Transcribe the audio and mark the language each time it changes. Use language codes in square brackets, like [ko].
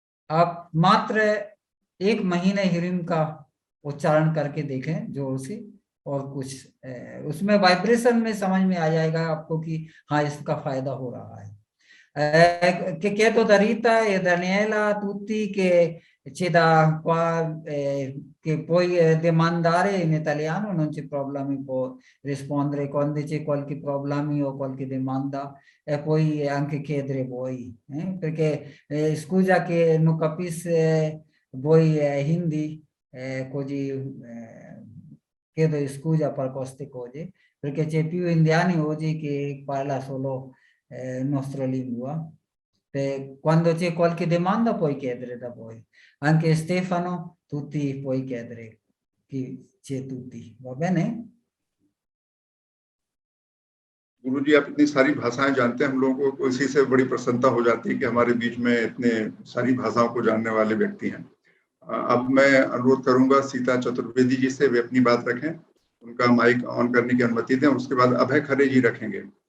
[hi] आप मात्र 1 महीने ह्रीम का उच्चारण करके देखें जोर से, और कुछ उसमें वाइब्रेशन में समझ में आ जाएगा आपको कि हाँ इसका फायदा हो रहा है। के तो दरिता ये दनियला तूती के [it] qua che puoi demandare in italiano, non c'è problemi, può rispondere quando c'è qualche problema o qualche domanda e poi anche chiedere voi, perché scusa che non capisco voi Hindi, così chiedo scusa per queste cose, perché c'è più indiani oggi che parla solo nostra lingua. Quando c'è qualche domanda puoi chiedere da voi. Anche Stefano, tutti puoi chiedere, chi c'è tutti, va bene? [hi] गुरुजी आप इतनी सारी भाषाएं जानते हैं, हम लोगों को इसी से बड़ी प्रसन्नता हो जाती है कि हमारे बीच में इतने सारी भाषाओं को जानने वाले व्यक्ति हैं। अब मैं अनुरोध करूंगा सीता चतुर्वेदी जी से, वे अपनी बात रखें, उनका माइक ऑन करने की अनुमति दें। उसके बाद अभय खरे जी रखेंगे।